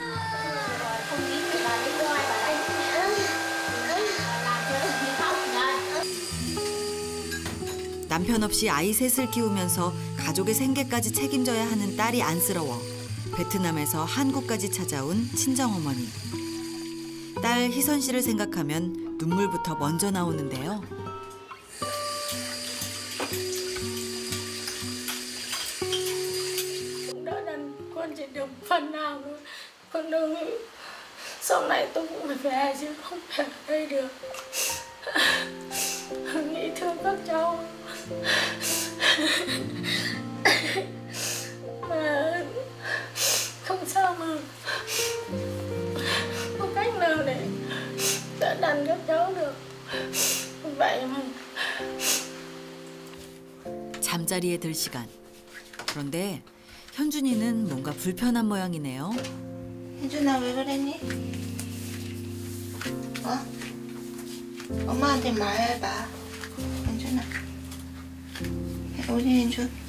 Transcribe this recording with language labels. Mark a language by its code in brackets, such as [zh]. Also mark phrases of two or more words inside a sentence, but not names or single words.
[ko] 남편 없이 아이 셋을 키우면서 가족의 생계까지 책임져야 하는 딸이 안쓰러워 베트남에서 한국까지 찾아온 친정어머니. 딸 희선 씨를 생각하면 눈물부터 먼저 나오는데요. [vi] Đã đành con chỉ được phần nào thôi. Con đâu sau này tôi cũng phải về chứ không thể ở đây được. Nghĩ thương các cháu. Mà không sao mà có cách nào để đỡ đần các cháu được. Vậy mà. [ko] 잠자리에 들 시간. 그런데 현준이는 뭔가 불편한 모양이네요. 현준아 왜 그랬니? 엄마한테 말해봐. 현준아. 우리 현준.